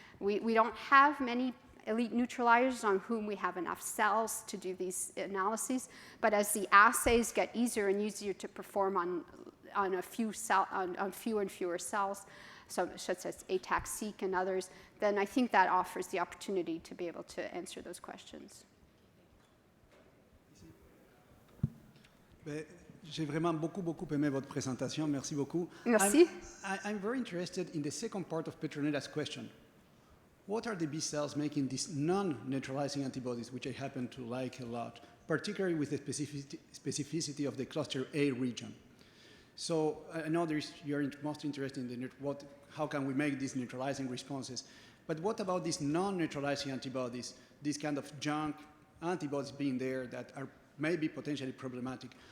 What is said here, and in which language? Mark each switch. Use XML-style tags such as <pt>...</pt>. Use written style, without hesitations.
<en>We don't have many elite neutralizers on whom we have enough cells to do these analyses, but as the assays get easier and easier to perform on fewer and fewer cells, such as ATAC-seq and others, then I think that offers the opportunity to be able to answer those questions.</en> <fr>J'ai vraiment beaucoup aimé votre présentation. Merci beaucoup. Merci.</fr> <en>I'm very interested in the second part of Petronella's question. What are the B cells making these non-neutralizing antibodies, which I happen to like a lot, particularly with the specificity of the cluster A region? So I know you're most interested in how can we make these neutralizing responses, but what about these non-neutralizing antibodies, these kind of junk antibodies being there that are maybe potentially problematic?</en>